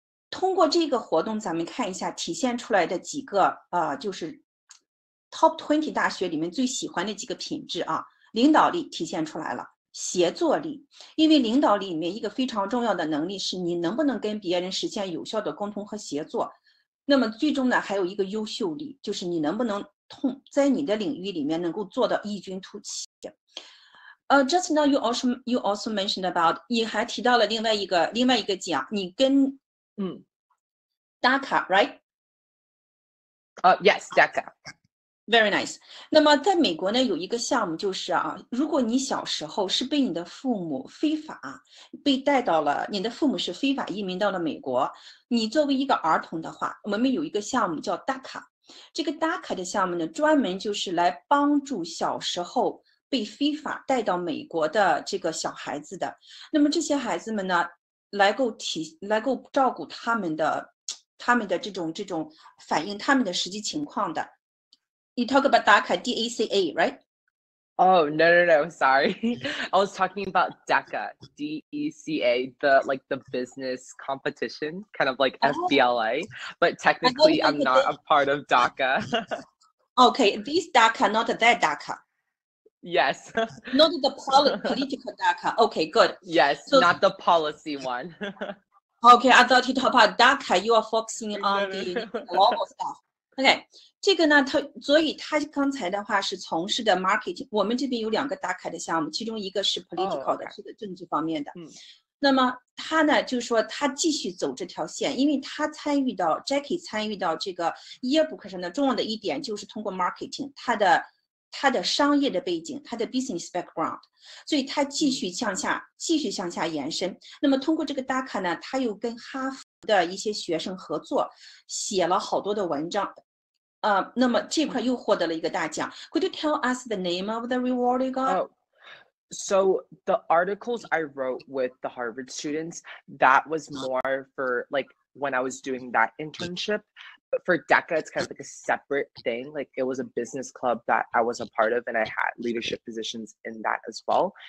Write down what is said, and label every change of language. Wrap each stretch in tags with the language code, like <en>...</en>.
<zh>通过这个活动，咱们看一下体现出来的几个就是 Top 20大学里面最喜欢的几个品质啊，领导力体现出来了。协作力，因为领导力里面一个非常重要的能力是你能不能跟别人实现有效的沟通和协作。那么最终呢，还有一个优秀力，就是你能不能在你的领域里面能够做到异军突起。</zh> <en>Just now you also mentioned about</en> <zh>你还提到了另外一个奖，你跟DACA right？</zh> <en>Yes, DACA。Very nice。</en> <zh>那么在美国呢，有一个项目就是如果你小时候是被你的父母非法被带到了，你的父母是非法移民到了美国，你作为一个儿童的话，我们有一个项目叫 DACA。这个 DACA 的项目呢，专门就是来帮助小时候被非法带到美国的这个小孩子的。那么这些孩子们呢，来够照顾他们的这种反映他们的实际情况的。</zh> <en>You talk about DACA, D-A-C-A, right? Oh, no, sorry. I was talking about DECA, D-E-C-A, the business competition, kind of like FBLA, but technically I'm not a part of DACA. Okay, this DACA, not that DACA. Yes. Not the political DACA. Okay, good. Yes, so, not the policy one. Okay, I thought you talked about DACA, you are focusing on the global stuff.</en> <zh>OK， 这个呢，所以他刚才的话是从事的 marketing。我们这边有2个DACA的项目，其中一个是 political 的，是个政治方面的。那么他呢，就是说他继续走这条线，因为他Jacky 参与到这个 yearbook 上的重要的一点就是通过 marketing， 他的商业的背景，他的</zh> <en>business background，</en> <zh>所以他继续向下延伸。那么通过这个 DACA 呢，他又跟哈佛的一些学生合作，写了好多的文章。那么这块又获得了一个大奖。</zh> <en>Could you tell us the name of the reward you got? So the articles I wrote with the Harvard students, that was more for like when I was doing that internship. But for DECA, it's kind of like a separate thing. Like it was a business club that I was a part of, and I had leadership positions in that as well.</en>